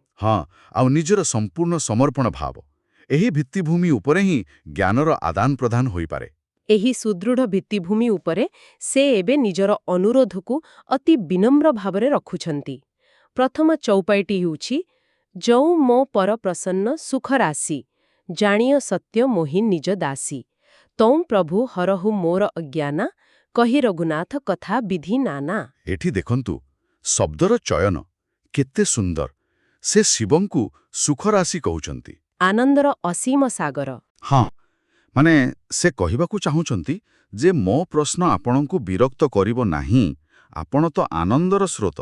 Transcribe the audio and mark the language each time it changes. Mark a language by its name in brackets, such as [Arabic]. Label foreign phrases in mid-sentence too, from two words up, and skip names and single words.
[Odia] ହଁ, ଆଉ ନିଜର ସମ୍ପୂର୍ଣ୍ଣ ସମର୍ପଣ ଭାବ। ଏହି ଭିତ୍ତିଭୂମି ଉପରେ ହିଁ ଜ୍ଞାନର ଆଦାନ ପ୍ରଦାନ ହୋଇ ପାରେ। ଏହି ସୁଦୃଢ଼ ଭିତ୍ତିଭୂମି ଉପରେ ସେ ଏବେ ନିଜର ଅନୁରୋଧକୁ ଅତି ବିନମ୍ର ଭାବରେ ରଖୁଛନ୍ତି। ପ୍ରଥମ ଚୌପାଈଟି ହେଉଛି [Awadhi] जौ मो पर प्रसन्न सुख राशि जाणिय सत्य मोहि निज दासी तौ प्रभु हरहु मोर अज्ञाना कहि रघुनाथ कथा विधि नाना। [Odia] ଏଠି ଦେଖନ୍ତୁ ଶବ୍ଦର ଚୟନ କେତେ ସୁନ୍ଦର। ସେ ଶିବଙ୍କୁ ସୁଖ ରାଶି କହୁଛନ୍ତି, ଆନନ୍ଦର ଅସୀମ ସାଗର। ହଁ, ମାନେ ସେ କହିବାକୁ ଚାହୁଁଛନ୍ତି ଯେ ମୋ ପ୍ରଶ୍ନ ଆପଣଙ୍କୁ ବିରକ୍ତ କରିବ ନାହିଁ। ଆପଣ ତ ଆନନ୍ଦର ସ୍ରୋତ।